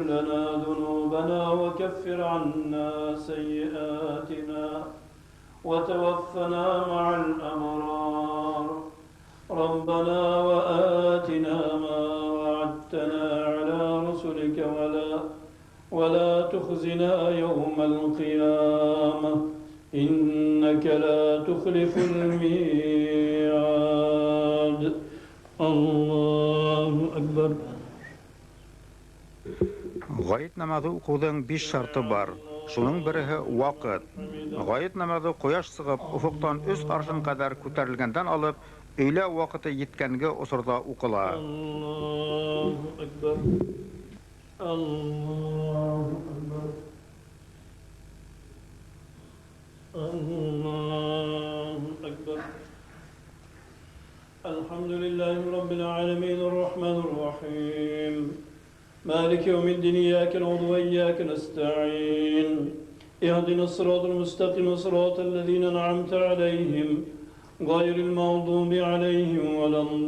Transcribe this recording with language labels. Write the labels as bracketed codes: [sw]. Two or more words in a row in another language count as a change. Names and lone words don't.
[ar] لنا ذنوبنا وكفر عنا سيئاتنا وتوفنا مع الأبرار ربنا وآتنا ما وعدتنا على رسلك ولا تخزنا يوم القيامة إنك لا تخلف الميعاد الله أكبر. [tt] Гайд намазы укудың 5 шарты бар. Шуның береһе вакыт. Гайд намазы кояш сыгып, уфуктан 3 аршын кадәр күтәрелгәндән алып, өйлә вакыты җиткәнге усырда укыла. [ar] الله أكبر. الله أكبر. الله أكبر. الحمد لله رب العالمين الرحمن الرحيم. مالك يوم الدين إياك نعبد وإياك نستعين اهدنا الصراط المستقيم صراط الذين أنعمت عليهم غير المغضوب عليهم ولا